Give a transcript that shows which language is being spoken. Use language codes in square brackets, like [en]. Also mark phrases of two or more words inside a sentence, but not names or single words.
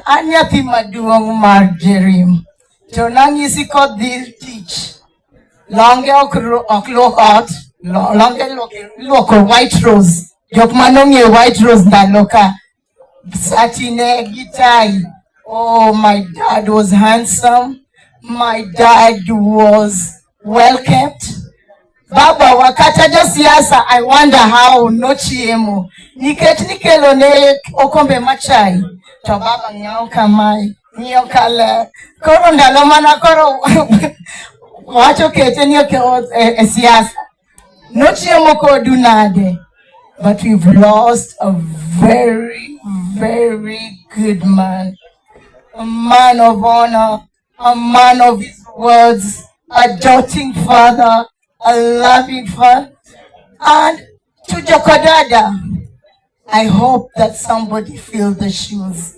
[luo] An nyathi maduong' mar Jerim. To nang'isi kodhi tich. Longe ok luok ot. Longe luoko [en] white rose. [luo] Jok manong'e [en] white rose [luo] ndalo ka. Satine gitai. [en] Oh, my dad was handsome. My dad was well kept. [luo] Baba wakata jo siasa, [en] I wonder how [luo] no chiemo. Nikech nikelo ne okombe machai. To baba ng'iewo kamae, ng'iewo kale. Koro ndalo mana koro wacho kete ni e siasa. No chiemo kodu nade. [en] But we've lost a very, very good man. A man of honor, a man of his words, a doting father, a loving father. And to Jokodada, I hope that somebody feels the shoes.